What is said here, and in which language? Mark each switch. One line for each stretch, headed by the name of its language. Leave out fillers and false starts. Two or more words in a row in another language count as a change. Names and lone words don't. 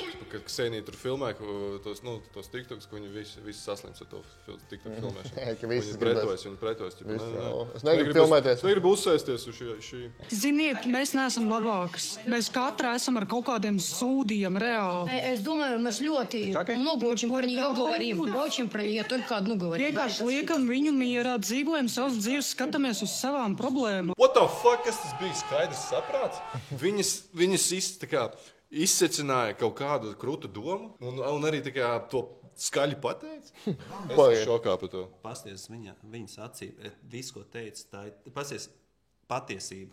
Latvian: Kad Ksenija tur filmē tos tiktoks, ka viņi visi saslims ar to tiktoku filmēšanu. Viņi pretojas. Es negribu filmēties. Es negribu uzsēsties uz šī. Ziniet, mēs neesam labākas. Mēs katra esam ar kaut kādiem sūdiem reāli.
Russian: Es думаю,
Latvian: mēs ļoti
Russian: много очень про нее говорим. Очень про нее только одну говорим.
Latvian: Vienkārši liekam viņu mierā, dzīvojam savas dzīves, skatāmies uz savām problēmām.
English: What the fuck,
Latvian: kas tas bija skaidrs saprāts? Viņas izsecināja kaut kādu krūtu domu un arī tā kā to skaļi pateica. Es šokā par to. Pasties viņas acī, visu, ko teica, tā ir patiesība.